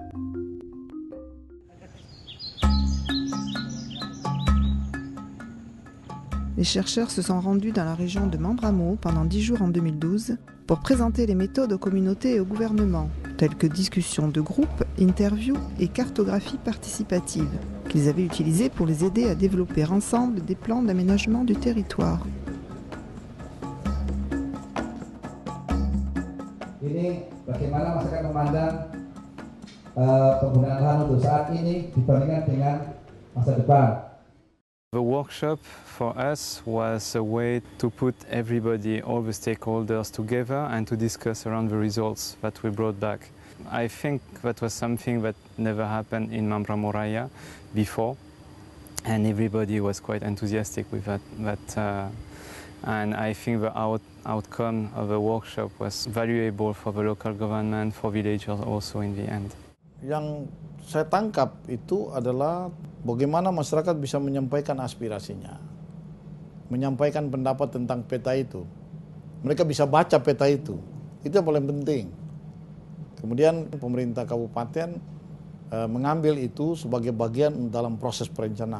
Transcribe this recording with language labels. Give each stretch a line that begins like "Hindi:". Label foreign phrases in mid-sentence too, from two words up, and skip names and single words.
French: Les chercheurs se sont rendus dans la région de Mambramo pendant 10 jours en 2012 pour présenter les méthodes aux communautés et au gouvernement, telles que discussions de groupe, interviews et cartographie participative, qu'ils avaient utilisées pour les aider à développer ensemble des plans d'aménagement du territoire.
Indonesian: Ini bagaimana masyarakat memandang penggunaan lahan untuk saat ini dibandingkan dengan masa depan.
English: The workshop for us was a way to put everybody, all the stakeholders together and to discuss around the results that we brought back. I think that was something that never happened in Mambramo Raya before, and everybody was quite enthusiastic with that. And I think the outcome of the workshop was valuable for the local government, for villagers also in the end.
Indonesian: Yang saya tangkap itu adalah bagaimana masyarakat bisa menyampaikan aspirasinya, menyampaikan pendapat tentang peta itu. Mereka bisa baca peta itu yang paling penting. Kemudian pemerintah kabupaten mengambil itu sebagai bagian dalam proses perencanaan.